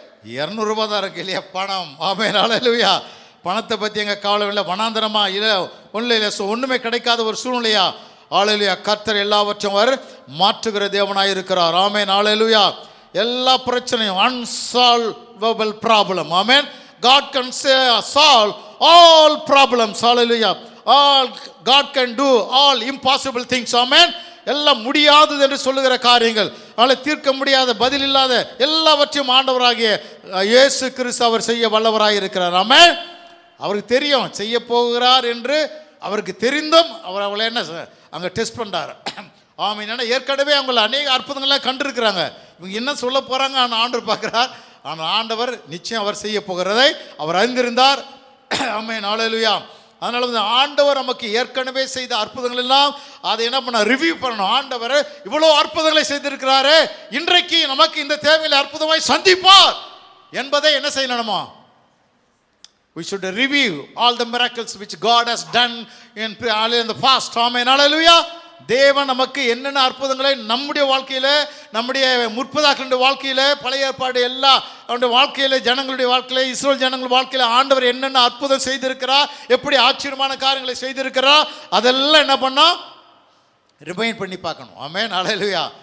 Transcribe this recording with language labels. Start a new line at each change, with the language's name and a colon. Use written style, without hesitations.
Tamil: 200 ரூபாய் தான் இருக்கு இல்லையா பணம். ஆமென். ஹல்லேலூயா. பணத்தை பற்றி எங்கள் கவலை இல்லை. வனாந்தரமா இல்லை, ஒன்றும் இல்லை, ஒன்றுமே கிடைக்காத ஒரு சூழ்நிலையா? ஹல்லேலூயா. கர்த்தர் எல்லாவற்றையும் அவர் மாற்றுகிற தேவனாய் இருக்கிறார். ஆமென். ஹல்லேலூயா. எல்லா பிரச்சனையும்
English: unsolvable problem.
Tamil: Amen.
English: God can solve all problems. Hallelujah. God can do all impossible things.
Tamil: ஆமென். எல்லாம் முடியாதது என்று சொல்லுகிற காரியங்கள், அதனால் தீர்க்க முடியாத, பதில் இல்லாத எல்லாவற்றையும் ஆண்டவராகிய இயேசு கிறிஸ்து அவர் செய்ய வல்லவராக இருக்கிறார். ஆமென். அவருக்கு தெரியும் செய்ய போகிறார் என்று. அவருக்கு தெரிந்தும் அவர் அவளை என்ன அங்கே டெஸ்ட் பண்ணுறாரு. ஆமென். ஏன்னா ஏற்கனவே அவங்கள அநேக அற்புதங்கள்லாம் கண்டிருக்கிறாங்க. இவங்க என்ன சொல்ல போகிறாங்க ஆனால் ஆண்டவர் பார்க்குறார். ஆனால் ஆண்டவர் நிச்சயம் அவர் செய்ய போகிறதை அவர் அறிந்திருந்தார். ஆமென். ஹல்லேலூயா. அதனால ஆண்டவர் நமக்கு ஏற்கனவே செய்த அற்புதங்கள் எல்லாம் அதை என்ன பண்ண ரிவ்யூ பண்ணணும். ஆண்டவர் இவ்வளோ அற்புதங்களை செய்திருக்கிறாரு, இன்றைக்கு நமக்கு இந்த தேவையில் அற்புதமாய் சந்திப்பார் என்பதை என்ன செய்யணுமா?
English: We should review all the miracles which God has done in the past. Amen. Hallelujah.
Tamil: தேவன் நமக்கு என்னென்ன அற்புதங்களை நம்முடைய வாழ்க்கையில், நம்முடைய முற்பதாக்களுடைய வாழ்க்கையில், பழைய ஏற்பாடு எல்லா அவருடைய வாழ்க்கையில், ஜனங்களுடைய வாழ்க்கையில், இஸ்ரேல் ஜனங்கள் வாழ்க்கையில் ஆண்டவர் என்னென்ன அற்புதம் செய்திருக்கிறார், எப்படி ஆச்சரியமான காரியங்களை செய்திருக்கிறார், அதெல்லாம் என்ன பண்ணோம், ரிமைண்ட் பண்ணி பார்க்கணும். ஆமென். ஹல்லேலூயா.